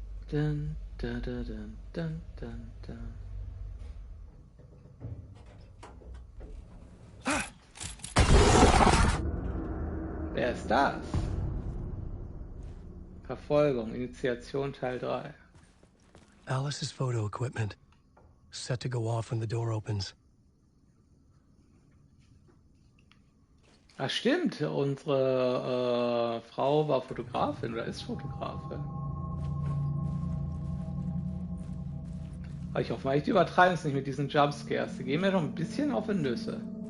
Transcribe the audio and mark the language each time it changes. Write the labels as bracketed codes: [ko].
[de] Dun, dun, dun, dun, dun, dun, dun. Wer ist das? Verfolgung, Initiation Teil 3. [en] Alice's photo equipment. Set to go off when the door opens. [de] Ach stimmt, unsere Frau war Fotografin oder ist Fotografin. Aber ich hoffe mal, ich übertreibe es nicht mit diesen Jumpscares. Die gehen mir doch ein bisschen auf die Nüsse.